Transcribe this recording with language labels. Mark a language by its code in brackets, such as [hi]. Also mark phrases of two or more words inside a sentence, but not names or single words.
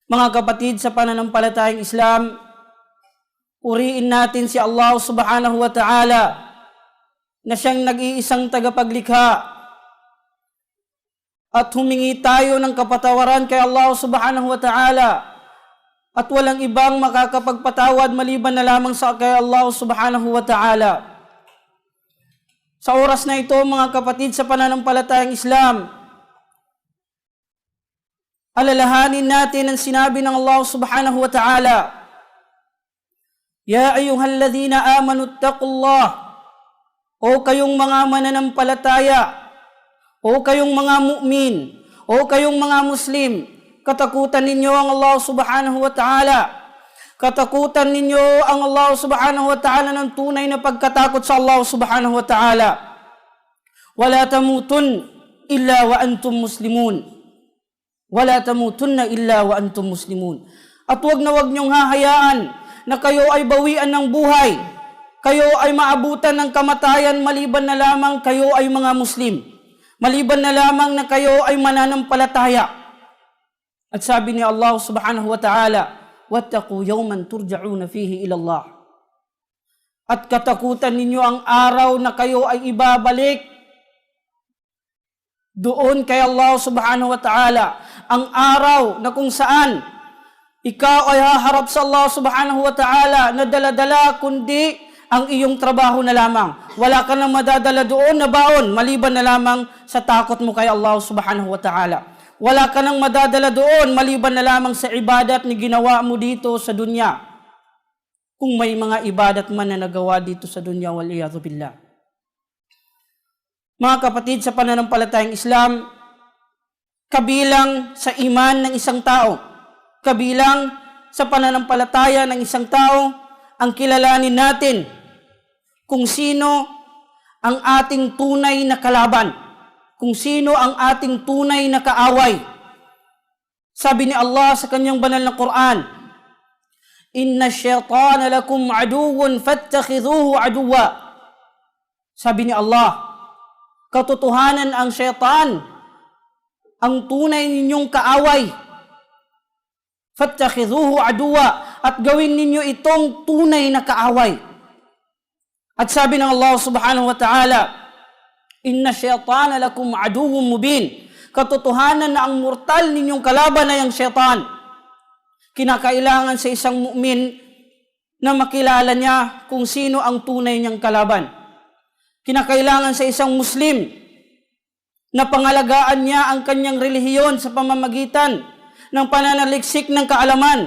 [tl] Mga kapatid sa pananampalatayang Islam, puriin natin si Allah [ar] سبحانه وتعالى [tl] na siyang nag-iisang tagapaglikha at humingi tayo ng kapatawaran kay Allah [ar] سبحانه وتعالى [tl] at walang ibang makakapagpatawad maliban na lamang sa kay Allah [ar] سبحانه وتعالى. [tl] Sa oras na ito, mga kapatid sa pananampalatayang Islam, alalahanin natin ang sinabi ng Allah [ar] سبحانه وتعالى, يا أيها الذين آمنوا اتقوا الله, [tl] o kayong mga mananampalataya, o kayong mga mu'min, o kayong mga Muslim, katakutan ninyo ang Allah [ar] سبحانه وتعالى. [tl] Katakutan ninyo ang Allah [ar] سبحانه وتعالى [tl] ng tunay na pagkatakot sa Allah [ar] سبحانه وتعالى. ولا تموتن إلا وأنتم مسلمون. ولا تموتن إلا وأنتم مسلمون. [tl] At wag niyong hahayaan na kayo ay bawian ng buhay. Kayo ay maabutan ng kamatayan maliban na lamang kayo ay mga Muslim. Maliban na lamang na kayo ay mananampalataya. At sabi ni Allah [ar] سبحانه وتعالى, واتقوا يوما ترجعون فيه إلى الله. [tl] At katakutan ninyo ang araw na kayo ay ibabalik doon kay Allah [ar] سبحانه وتعالى. [tl] Ang araw na kung saan ikaw ay haharap sa Allah [ar] سبحانه وتعالى [tl] na dala-dala kundi ang iyong trabaho na lamang. Wala ka nang madadala doon na baon maliban na lamang sa takot mo kay Allah [ar] سبحانه وتعالى. [tl] Wala ka nang madadala doon maliban na lamang sa ibadat na ginawa mo dito sa dunya. Kung may mga ibadat man na nagawa dito sa dunya, [ar] والعياذ بالله. [tl] Mga kapatid sa pananampalatayang Islam, kabilang sa iman ng isang tao, kabilang sa pananampalataya ng isang tao, ang kilalanin natin kung sino ang ating tunay na kalaban, kung sino ang ating tunay na kaaway. Sabi ni Allah sa kanyang banal na Quran, [ar] إن الشيطان لكم عدو فاتخذوه عدوا. [tl] Sabi ni Allah, katotohanan ang syaitan, ang tunay ninyong kaaway. [ar] فاتخذوه عدوا, [tl] at gawin ninyo itong tunay na kaaway. At sabi ng Allah [ar] سبحانه وتعالى, إن الشيطان لكم عدو مبين. [tl] Katotohanan na ang mortal ninyong kalaban ay ang syaitan. Kinakailangan sa isang mu'min na makilala niya kung sino ang tunay niyang kalaban. Kinakailangan sa isang Muslim na pangalagaan niya ang kanyang relihiyon sa pamamagitan ng pananaliksik ng kaalaman.